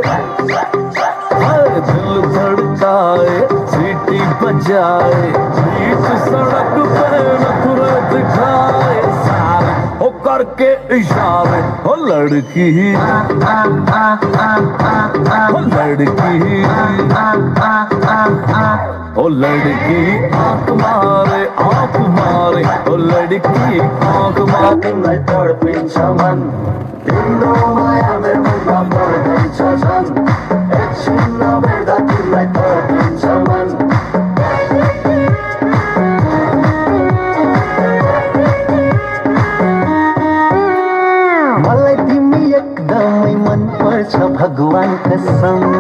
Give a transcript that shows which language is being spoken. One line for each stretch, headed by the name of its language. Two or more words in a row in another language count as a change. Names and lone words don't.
Hindi: दिल धड़काए सीटी बजाए बीच सड़क पे नखरे दिखाए सारे हो करके इशारे हो लड़की ओ लड़की आंख मारे ओ लड़की आंख
Nepali: मारे मैं तड़पिन्छ मन तिम्रो माया मेरो मुखमा पर्दैछ झन् एकछिन नभेट्दा तिमीलाई तड़पिन्छ मन मलाई तिमी एकदमै मन पर्छ भगवान कसम